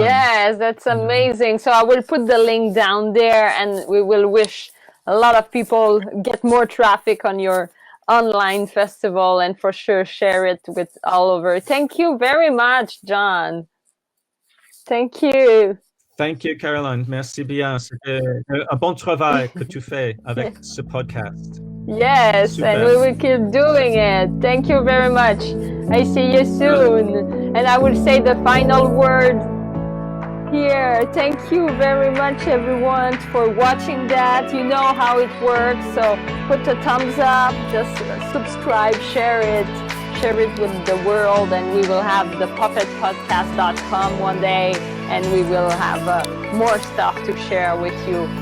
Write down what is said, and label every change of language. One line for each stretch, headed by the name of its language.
English: Yes, that's amazing. So I will put the link down there, and we will wish a lot of people get more traffic on your online festival, and for sure share it with all over. Thank you very much, John. Thank you. Thank you, Caroline.
French: Merci bien. C'était un bon travail que tu fais avec ce podcast.
English: Yes, super. And we will keep doing it. Thank you very much. I see you soon. And I will say the final word here. Thank you very much, everyone, for watching that. You know how it works. So put a thumbs up, just subscribe, share it with the world, and we will have the puppetpodcast.com one day, and we will have more stuff to share with you.